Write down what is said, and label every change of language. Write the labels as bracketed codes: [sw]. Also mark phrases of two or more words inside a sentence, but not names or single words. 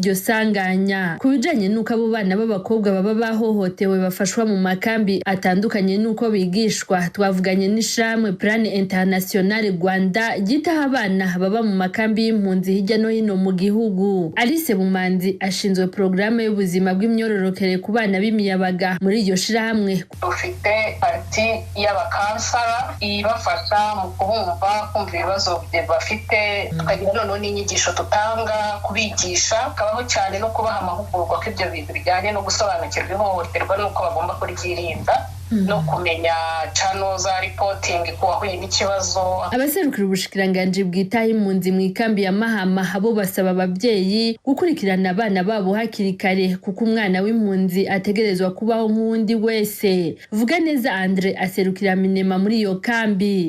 [rw] Ku bijanye n'uko abo abana b'abakobwa baba bahohotewe bafashwa mu makambi atandukanye nuko bigishwa. Twavuganye n'ishamwe Plan International Rwanda gitaha abana baba mu makambi y'impunzi hirya no hino mu gihugu. Alice Bumanzi ashinzwe programme y'ubuzima bw'imyororokere ku bana b'imiyabaga muri iryo shirahamwe. Ufite parti y'abakansara ibafasha mu kumva ibibazo bafite, tukagira noneho n'inyigisho tutanga kubigisha, kabaho cyane no kubaha amahugurwa ko ibyo bintu bijyanye no gusobanukirwa ihohoterwa n'uko bagomba kuryirinda no kumenya channel za reporting ku bahuye n'ikibazo. [rn] Abaserukira ubushikiranganje bwitaho impunzi mu ikambi ya Mahama abo basaba ababyeyi gukurikirana abana babo hakiri kare kuko umwana w'impunzi ategerezwa kubaho nk'undi wese. Vuga neza Andre aserukira Minema muri iyo kambi.